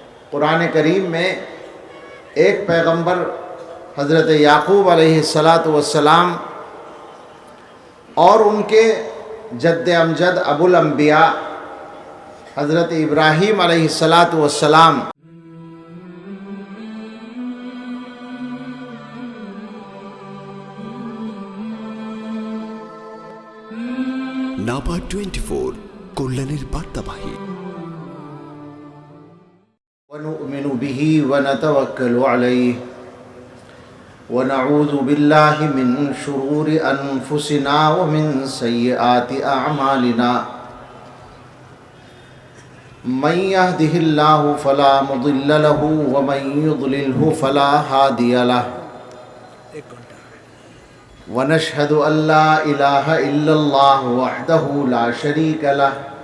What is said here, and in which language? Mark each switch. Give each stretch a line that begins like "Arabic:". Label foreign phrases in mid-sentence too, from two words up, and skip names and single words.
Urdu: قرآن کریم میں ایک پیغمبر حضرت یعقوب علیہ السلام اور ان کے جد امجد ابو الانبیاء حضرت ابراہیم علیہ السلام
Bangla: নাবা 24 কল্যাণের বার্তাবাহী।
Arabic: ونؤمن به ونتوكل عليه ونعوذ بالله من شرور أنفسنا ومن سيئات أعمالنا من يهده الله فلا مضل له ومن يضلله فلا هادي له ونشهد أن لا إله إلا الله وحده لا شريك له